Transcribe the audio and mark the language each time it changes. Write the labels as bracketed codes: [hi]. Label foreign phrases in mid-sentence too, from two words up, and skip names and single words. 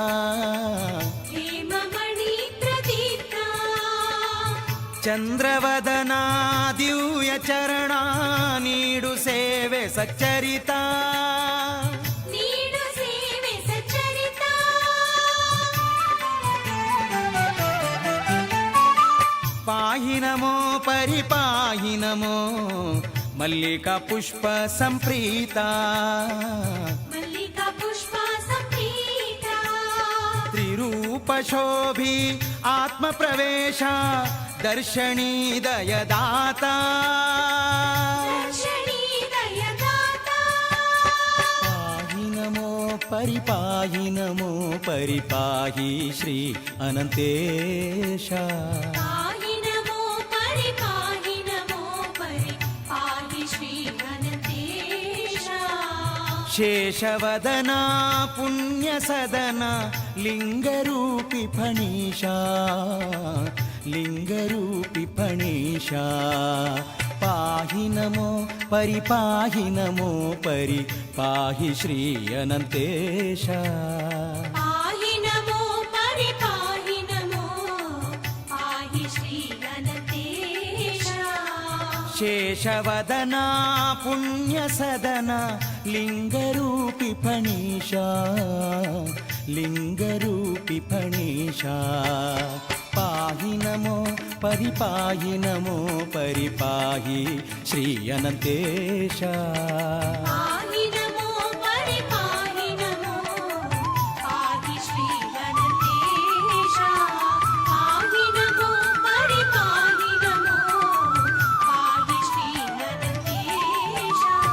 [sa] हेममणि प्रदीप्ता [kn] ಚಂದ್ರವದನ ದಿವ್ಯ ಚರಣ ನೀಡು ಸೇವೆ ಸಚ್ಚರಿತ ನೀಡು ಸೇವೆ ಸಚ್ಚರಿತ ಪಾಹಿ ನಮೋ ಪರಿಪಾಹಿ ನಮೋ ಮಲ್ಲಿಕಾ ಪುಷ್ಪ ಸಂಪ್ರೀತ ಮಲ್ಲಿಕಾ ಪುಷ್ಪ ಸಂಪ್ರೀತ ತ್ರಿರೂಪ ಶೋಭಿ ಆತ್ಮ ಪ್ರವೇಶ ದರ್ಶನೀ ದಯದಾತ ದರ್ಶನೀ ದಯದಾತ ಪಾಹಿ ನಮೋ ಪರಿಪಾಹಿ ನಮೋ ಪರಿಪಾಹಿ ಶ್ರೀ ಅನಂತೇಶ ಪಾಹಿ ನಮೋ ಪರಿಪಾಹಿ ನಮೋ ಪರಿಪಾಹಿ ಶ್ರೀ ಗಣೇಶ ಶೇಷವದನ ಪುಣ್ಯ ಸದನ ಲಿಂಗರೂಪಿ ಫಣೀಶ ಲಿಂಗರೂಪಿ ಫಣೀಶ ಪಾಹಿ ನಮೋ ಪರಿಪಾಹಿ ನಮೋ ಪರಿಪಾಹಿ ಶ್ರೀ ಅನಂತೇಶ ಪಾಹಿ ನಮೋ ಪರಿಪಾಹಿ ನಮೋ ಪಾಹಿ ಶ್ರೀ ಗಣೇಶ ಶೇಷವದನ ಪುಣ್ಯ ಸದನ ಲಿಂಗರೂಪಿ ಫಣೀಶ ಲಿಂಗರೂಪಿ ಫಣೀಶ ಪಾಹಿ ನಮೋ ಪರಿಪಾಹಿ ನಮೋ ಪರಿಪಾಹಿ ಶ್ರೀ ಅನಂತೇಶ ಪಾಹಿ ನಮೋ ಪರಿಪಾಹಿ ನಮೋ ಪಾಹಿ ಶ್ರೀ ಗಣೇಶ ಪಾಹಿ ನಮೋ ಪರಿಪಾಹಿ ನಮೋ ಪಾಹಿ ಶ್ರೀ ಗಣೇಶ